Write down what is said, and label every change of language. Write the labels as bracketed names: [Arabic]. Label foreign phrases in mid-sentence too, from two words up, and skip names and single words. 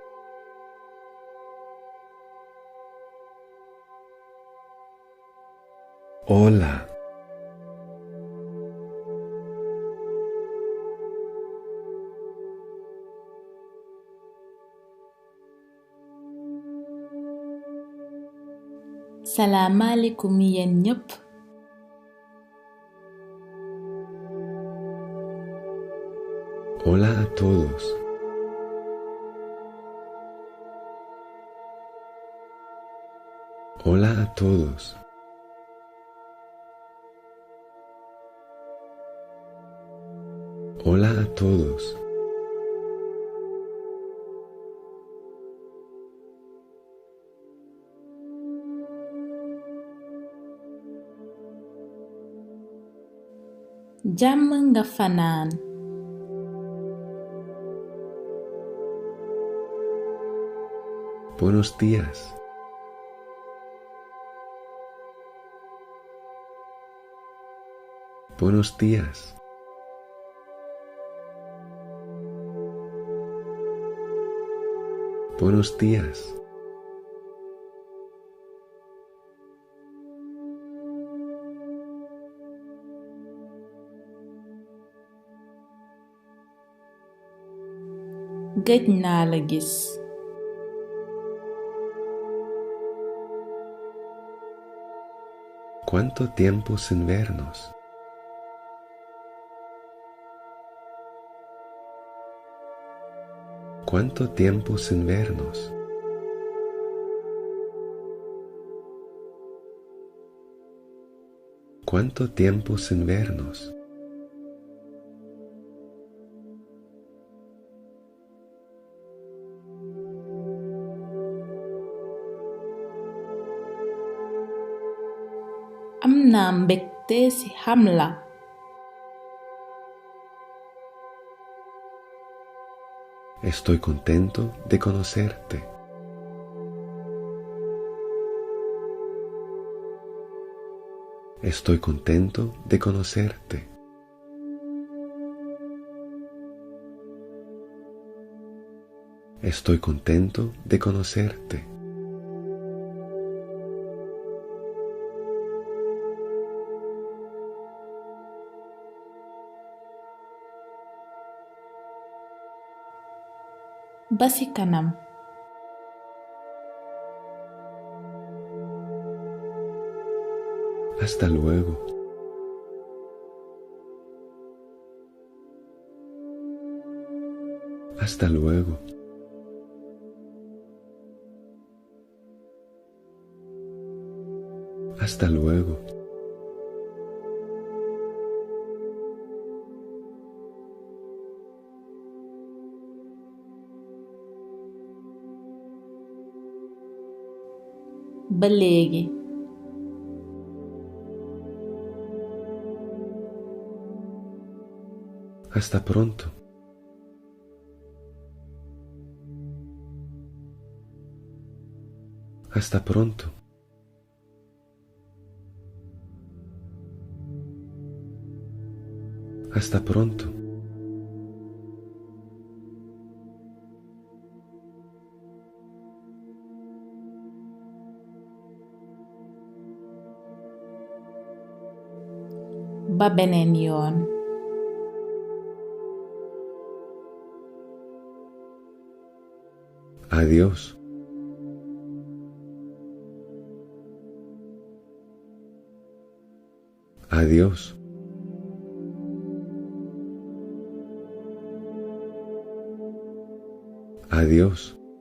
[Spanish] Hola. [Wolof] Salaamaaleykum yéen ñëpp. [Spanish] Hola a todos. Hola a todos. Hola a todos. [Wolof] Jàmm nga fanaan. [Spanish] Buenos días. Buenos días. Buenos días. [Wolof] Gëj naa la gis. [Spanish] ¿Cuánto tiempo sin vernos? ¿Cuánto tiempo sin vernos? ¿Cuánto tiempo sin vernos? [Wolof] Am naa mbégte ci xam la. [Spanish] Estoy contento de conocerte. Estoy contento de conocerte. Estoy contento de conocerte. [Wolof] Ba ci kanam. [Spanish] Hasta luego. Hasta luego. Hasta luego. [Wolof] Ba léegi. [Spanish] Hasta pronto. Hasta pronto. Hasta pronto. [Wolof] Ba beneen yoon. [Spanish] Adiós. Adiós. Adiós.